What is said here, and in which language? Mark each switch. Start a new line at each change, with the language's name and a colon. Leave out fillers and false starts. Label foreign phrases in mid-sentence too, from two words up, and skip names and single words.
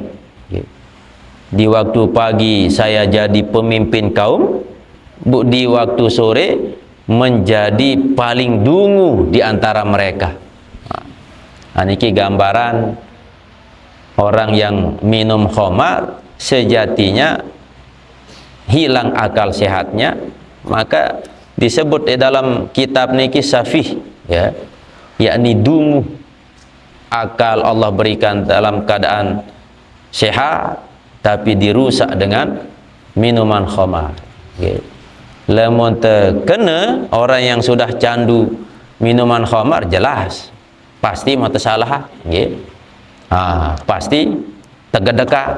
Indonesian: Di waktu pagi saya jadi pemimpin kaum, di waktu sore menjadi paling dungu di antara mereka. Nah, ini gambaran orang yang minum khamar sejatinya hilang akal sehatnya, maka disebut di dalam kitab niki safih, ya, yakni dungu. Akal Allah berikan dalam keadaan sehat, tapi dirusak dengan minuman khamar. Lamun terkena orang yang sudah candu minuman khamar, jelas pasti mata salah, pasti tegedeka.